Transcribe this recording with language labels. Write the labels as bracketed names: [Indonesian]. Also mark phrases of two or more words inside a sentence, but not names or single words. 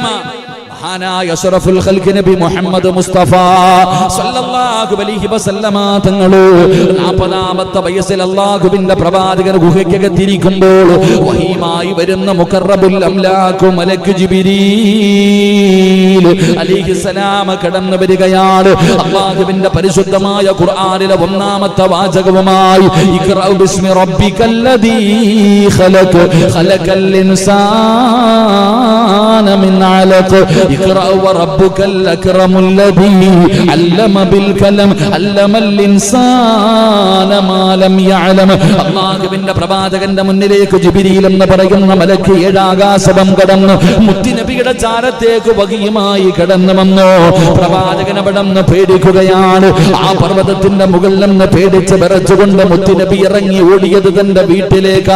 [Malayalam] മഹാനായ [Arabic] أشرف الخلق [Malayalam] നബി മുഹമ്മദ് മുസ്തഫ [Arabic] صلى الله عليه وسلم [Malayalam] തങ്ങളെ 40ാമത്തെ വയസ്സിൽ അല്ലാഹുവിന്റെ പ്രവാചകൻ ഗുഹയ്ക്കകത്തിരിക്കുമ്പോൾ വഹീമായി വരുന്ന [Arabic] مقرب الأملاك [Malayalam] മലക്ക് ജിബ്രീൽ അലൈഹിസ്സലാം കടന്നു വരികയാണ്. അല്ലാഹുവിന്റെ പരിശുദ്ധമായ ഖുർആനിലെ 1ാമത്തെ വാചകവുമായി [Arabic] اقرأ باسم ربك الذي خلق خلق الإنسان من علق اقرأ وربك الأكرم الذي علم بالقلم علم الإنسان ما لم يعلم. [Malayalam] അല്ലാഹുവിന്റെ പ്രവാചകന്റെ മുന്നിലേക്ക് ജിബ്രീൽ എന്ന് പറയുന്ന മലക്ക് 7 ആകാശം കടന്നു മുത്തുനബിയുടെ ചാരത്തേക്ക് വഹിയുമായി കടന്നു വന്നു. പ്രവാചകൻ അവിടെ നിന്ന് പേടിക്കുകയാണ്. ആ പർവ്വതത്തിന്റെ മുകളിൽ നിന്ന് പേടിച്ച് വിറച്ചുകൊണ്ട് മുത്തുനബി ഇറങ്ങി ഓടിയത് തന്റെ വീട്ടിലേക്കാ.